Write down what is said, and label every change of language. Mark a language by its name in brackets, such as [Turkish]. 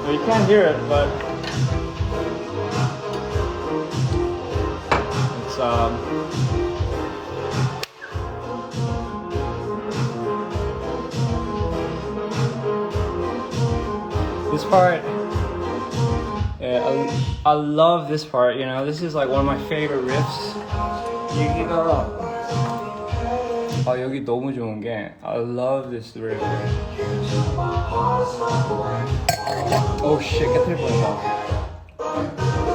[English] You can't hear it, but it's this part, yeah, I love this part, you know, this is like one of my favorite riffs. [Korean] 여기가 여기 너무 좋은 게 [English] I love this riff. Oh shit, [Korean] 깨트릴 뻔했다.